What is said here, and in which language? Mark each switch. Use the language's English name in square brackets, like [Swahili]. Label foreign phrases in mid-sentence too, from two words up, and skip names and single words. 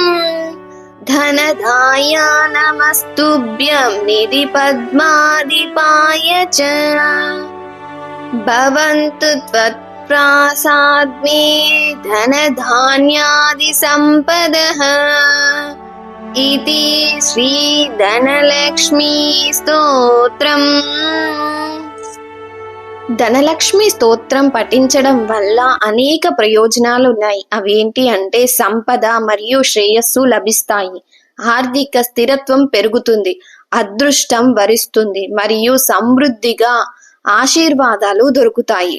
[Sanskrit] धनदाय नमस्तुभ्यं निधिपद्माधिपाय च भवन्तु त्वत्प्रसाद्मे धनधान्यादिसम्पदः इति श्रीधनलक्ष्मी స్తోత్రం. [Telugu] ధనలక్ష్మి స్తోత్రం పఠించడం వల్ల అనేక ప్రయోజనాలు ఉన్నాయి. అవేంటి అంటే సంపద మరియు శ్రేయస్సు లభిస్తాయి, ఆర్థిక స్థిరత్వం పెరుగుతుంది, అదృష్టం వరిస్తుంది మరియు సమృద్ధిగా ఆశీర్వాదాలు దొరుకుతాయి.